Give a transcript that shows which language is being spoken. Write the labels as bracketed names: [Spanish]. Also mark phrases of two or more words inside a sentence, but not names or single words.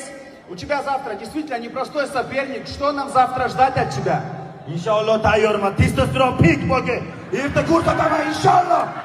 [Russian] У тебя завтра действительно непростой соперник. Что нам завтра ждать от тебя? [Uzbek] Inshaalloh tayyorman. Testosteron pik bo'lgan. Erta ko'rsataman inshaalloh.